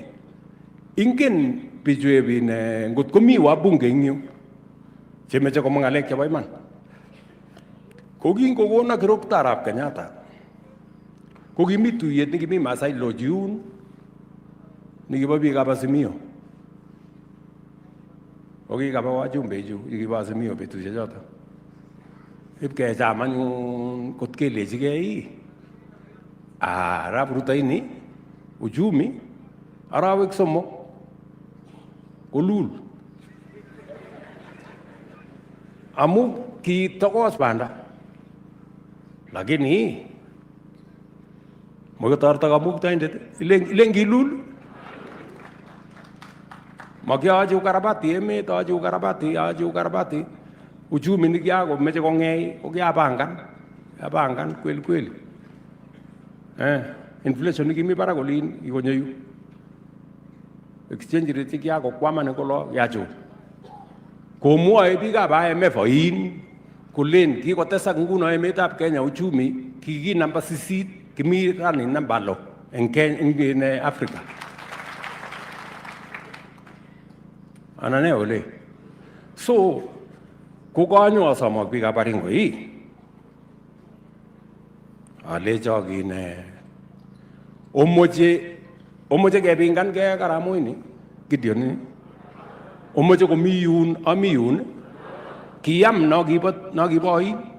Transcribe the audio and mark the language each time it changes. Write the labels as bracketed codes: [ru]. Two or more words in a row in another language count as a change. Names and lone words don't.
[kln] Ingen bijwe ne ngot komi wa bunge ngyo. Chemeche ko mangalek chebo iman. Kogi ngogona kirok tarap Kenyatta. Kogi mituyet nikimi Masai Lojun. Nikiba biik ab Azimio. Kogi kaba wajumbe ju, nikiba Azimio betusiek choto. Ipkecham anyun kot kelechigei. Arap Rutaini, uchumi, arawek somok, kolul. Amu kitokos banda. Lakini, mokotorta kamuktaindet, ilen kilul. Makiachi ukarabati emet, achi ukarabati. Uchumi nikiako meche kong'ei, ko kiapangan kweli. Inflation nikimi barak olin ikonyoyu. [en] Exchange rate [kln] kiako kwama nikolo yacho. Komwoe biikab IMF oin kulen kikotesak nguno emetab Kenya uchumi kiki namba 8 kimi rani namba 6 en Afrika. Anane ole. So kukanyo asamok biikab Baringo alecho kine omoche kepingan ke karamoini Gideon omoche komi yun ami yun kiyam no kiboin